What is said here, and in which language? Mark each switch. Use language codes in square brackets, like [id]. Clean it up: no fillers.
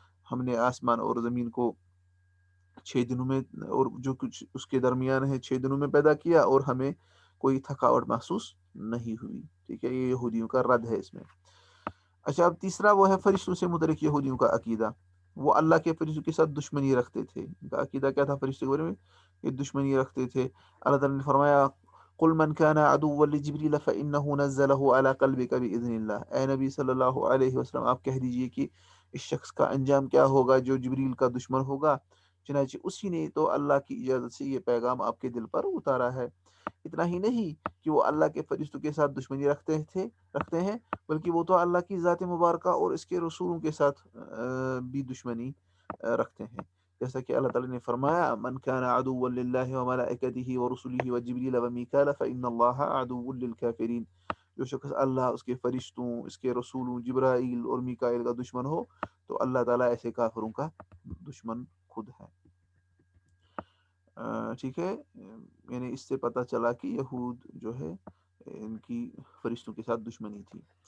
[ur] ہم نے آسمان اور زمین کو 6 دنوں میں اور جو کچھ اس کے درمیان ہے 6 دنوں میں پیدا کیا اور ہمیں کوئی تھکاوٹ محسوس نہیں ہوئی. ٹھیک ہے, یہ یہودیوں کا رد ہے اس میں. اچھا, اب تیسرا وہ ہے فرشتوں سے متعلق یہودیوں کا عقیدہ. وہ اللہ کے فرشتوں کے ساتھ دشمنی رکھتے تھے. ان کا عقیدہ کیا تھا فرشتوں کے بارے میں؟ یہ دشمنی رکھتے تھے. اللہ تعالیٰ نے فرمایا [ar] قل من كان عدوا لجبريل فإنه نزله على قلبك بإذن الله. [ur] اے نبی صلی اللہ علیہ وسلم, آپ کہہ دیجئے کہ اس شخص کا انجام کیا ہوگا جو جبریل کا دشمن ہوگا, چنانچہ اسی نے تو اللہ کی اجازت سے یہ پیغام آپ کے دل پر اتارا ہے. اتنا ہی نہیں کہ وہ اللہ کے فرشتوں کے ساتھ دشمنی رکھتے ہیں, بلکہ وہ تو اللہ کی ذات مبارکہ اور اس کے رسولوں کے ساتھ بھی دشمنی رکھتے ہیں. جیسا کہ اللہ تعالیٰ نے فرمایا [ar] من كان عدوا لله وملائكته ورسله وجبريل وميكال فإن الله عدو للكافرين. [ur] جو شخص اللہ, اس کے فرشتوں, اس کے رسولوں جبرائیل اور میکائیل کا دشمن ہو تو اللہ تعالیٰ ایسے کافروں کا دشمن خود ہے. ٹھیک ہے, یعنی اس سے پتہ چلا کہ یہود جو ہے ان کی فرشتوں کے ساتھ دشمنی تھی.